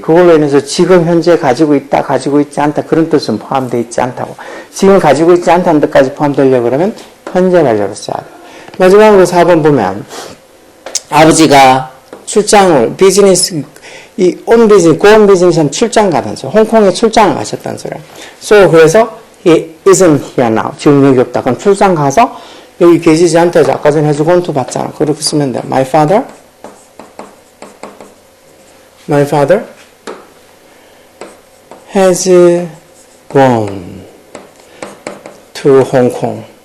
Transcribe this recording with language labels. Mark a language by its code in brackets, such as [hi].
[ko] 그걸로 인해서 지금 현재 가지고 있다, 가지고 있지 않다 그런 뜻은 포함되어 있지 않다고. 지금 가지고 있지 않다는 뜻까지 포함되려고 그러면 현재 완료로 써야 돼. 마지막으로 4번 보면 아버지가 출장을 비즈니스 [en] on business [ko] 는 출장 가면서 홍콩에 출장을 가셨다는 소리야. 그래서 [en] he isn't here now. [ko] 지금 여기 없다. 그럼 출장 가서 여기 계시지 않다 해서 아까 전에 해서 권투 봤잖아. 그렇게 쓰면 돼. [en] My father has gone to Hong Kong.